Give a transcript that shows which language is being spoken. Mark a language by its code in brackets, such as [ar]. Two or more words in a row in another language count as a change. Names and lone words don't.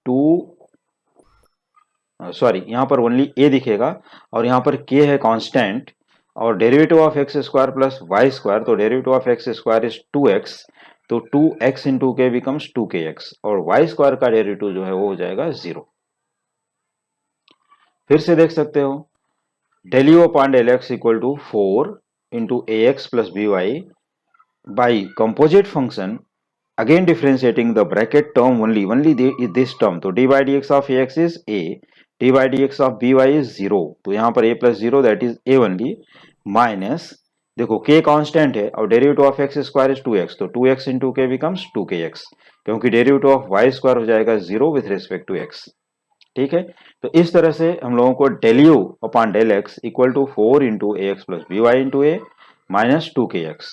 [hi] यहाँ पर ओनली a दिखेगा, और यहाँ पर k है कांस्टेंट, और [en] derivative of x square plus y square, [hi] तो [en] derivative of x square is 2x, [hi] तो [en] 2x into k becomes 2kx, [hi] और [en] y square [hi] का डेरिवेटिव जो है वो हो जाएगा 0। फिर से देख सकते हो [en] del u upon del x equal to 4 into ax plus b y by composite function, again differentiating the bracket term only this term, तो d by d x of ax is a, d by d x of b y is 0, [hi] तो यहाँ पर [en] a plus 0 that is a only, minus, देखो k constant [hi] है और [en] derivative of x square is 2x, तो 2x into k becomes 2kx, क्योंकि derivative of y square [hi] हो जाएगा [en] 0 with respect to x. [hi] ठीक है, तो इस तरह से हम लोगों को [en] del u upon del x equal to 4 into a x plus b y into a minus 2kx.